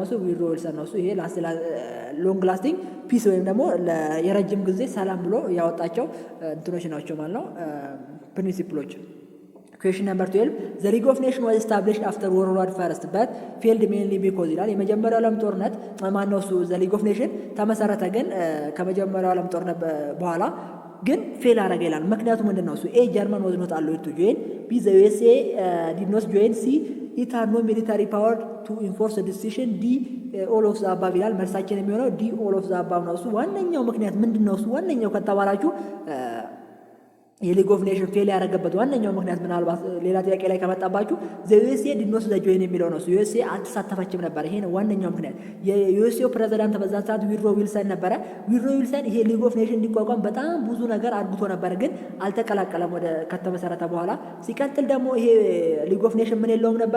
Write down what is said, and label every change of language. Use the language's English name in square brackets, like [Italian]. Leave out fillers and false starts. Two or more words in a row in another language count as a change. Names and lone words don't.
[Amharic] እሱ ውድሮ ዊልሰን ነው። እሱ ይሄ [English] long lasting peace [Amharic] ወይም ደግሞ የረጅም ጊዜ ሰላም ብሎ ያወጣቸው እንትኖች ናቸው ማለት ነው፣ ፕሪንሲፕሎች። [English] question number 12 the League of Nation was established after World War First but failed mainly because [Amharic] ይላል። የመጀመሪያው ዓለም ጦርነት ማን ነው? እሱ ዘ ሊግ ኦፍ ኔሽን ተመሰረተ ግን ከመጀመሪያው ዓለም ጦርነት በኋላ ግን ፌል አረገ ይላል። ምክንያቱ ምንድነው? [English] እሱ ኤ ጀርመን was not allowed to join፣ ቢ the USA did not join፣ ሲ it had no military power to enforce the decision፣ ዲ all of the above [Amharic] ይላል። መልሳችን የሚሆነው [English] ዲ all of the above [Amharic] ነው። እሱ ዋነኛው ምክንያት ምንድነው? እሱ ዋነኛው ከተባላችሁ የሊግ ኦፍ ኔሽን ፌል ያደረገበት ዋነኛው ምክንያት ምናልባት ሌላ ጥያቄ ላይ ከመጣባችሁ [English] USA does not join [Amharic] የሚለው ነው። ዩኤስኤ አልተሳተፈችም ነበር። ይሄ ነው ዋነኛው ምክንያት። የዩኤስኤው ፕሬዚዳንት በዛን ሰዓት ዊድሮ ዊልሰን ነበረ። ዊድሮ ዊልሰን ይሄ ሊግ ኦፍ ኔሽን እንዲቋቋም በጣም ብዙ ነገር አድርጎ ነበር፣ ግን አልተቀላቀለም ወደ ከተመሰረተ በኋላ። ሲቀጥል ደግሞ ይሄ ሊግ ኦፍ ኔሽን ምን የለውም ነበረ?